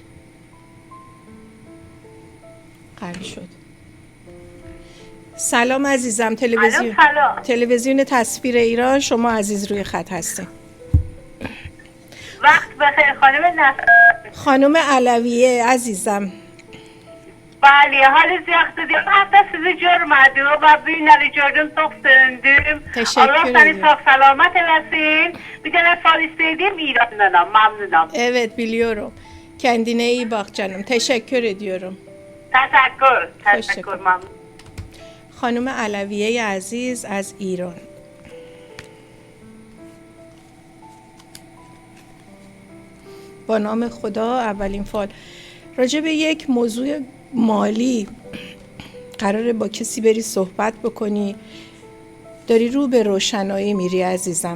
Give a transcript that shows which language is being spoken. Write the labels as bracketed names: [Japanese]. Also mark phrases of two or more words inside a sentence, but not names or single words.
[Persian] قطع شد. سلام عزیزم، تلویزیون تصویر ایران، شما عزیز روی خط هستین. وقت بخیر خانم علویه عزیزم. [Azerbaijani] Bəli, hal-hazırda hafta sizi görmədim və bir nəli gördüm, çox sevindim. Allah səni sağ salamat eləsin. Bir dənə fal istəydim, İrandanam, məmnunam. [Turkish] Evet, biliyorum. Kendine iyi bak canım. Teşekkür ediyorum. [Azerbaijani] Təşəkkür, məmnun. [Persian] خانم علویه عزیز از ایران. با نام خدا. اولین فال راجع به یک موضوع مالی قراره با کسی بری صحبت بکنی، داری رو به روشنایی میری عزیزم.